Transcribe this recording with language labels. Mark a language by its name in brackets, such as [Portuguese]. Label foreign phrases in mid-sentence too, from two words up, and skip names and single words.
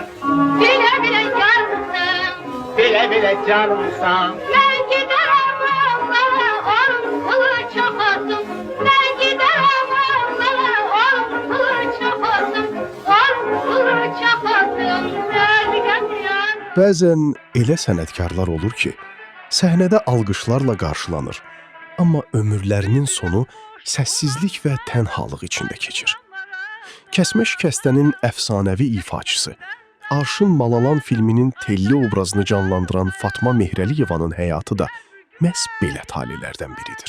[Turkish] Bile bile yansın. Bile bile canımsan. Ben giderim Allah'a, onun kılı çok olsun. Ben giderim Allah'a, onun kılı çok olsun. Onun kılı çok olsun. Sevdiğim yar. [Azerbaijani] Bəzən elə sənətkarlar olur ki, səhnədə alqışlarla qarşılanır, amma ömürlərinin sonu səssizlik və tənhalıq içində keçir. Kəsmə şikəstənin əfsanəvi ifaçısı, Arşın Malalan filminin telli obrazını canlandıran Fatma Mehrəliyevanın həyatı da məhz belə talelərdən biridir.